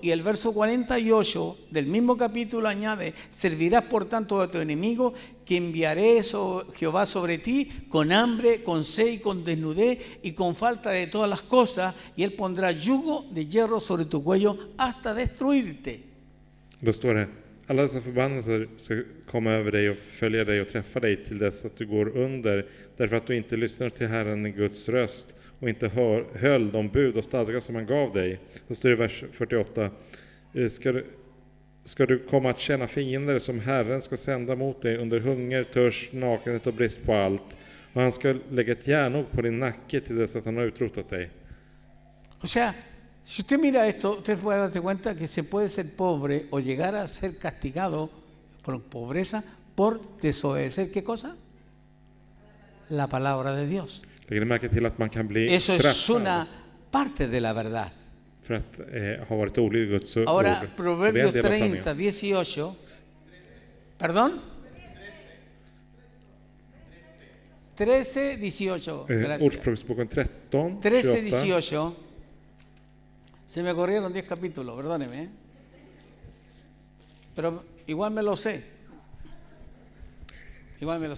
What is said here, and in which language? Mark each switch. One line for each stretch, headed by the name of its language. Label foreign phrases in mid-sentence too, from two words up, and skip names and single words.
Spanish: Y el verso 48 del mismo capítulo añade, servirás por tanto a tu enemigo que enviaré Jehová sobre ti con hambre, con sed y con desnudez y con falta de todas las cosas, y él pondrá yugo de hierro sobre tu cuello hasta destruirte.
Swedish: Då står det, alla dessa förbannelser ska komma över dig och följa dig och träffa dig till dess att du går under, därför att du inte lyssnar till Herren i Guds röst och inte höll de bud och stadgar som han gav dig. Då står det i vers 48, ska du komma att känna fiender som Herren ska sända mot dig under hunger, törst, nakenhet och brist på allt. Och han ska lägga ett järnok på din nacke till dess att han har utrotat dig.
Spanish: O sea, si usted mira esto, usted puede darse cuenta que se puede ser pobre o llegar a ser castigado por pobreza por desobedecer, ¿qué cosa? La palabra de Dios.
Swedish: Lägger ni märke till att man kan bli
Spanish: Eso es
Swedish: straffad
Spanish: una parte de la verdad.
Swedish: för att ha varit olydig Guds ord.
Spanish: Ahora,
Swedish: Och det är en
Spanish: Proverbios
Swedish: del av sanningen.
Spanish: 30, 18. ¿Perdón? 13, 18. Gracias.
Swedish: Ordspråksboken 13, 13, 28. 18.
Spanish: Se me corrieron 10 capítulos, perdóneme. Pero igual me lo sé. Igual me lo sé.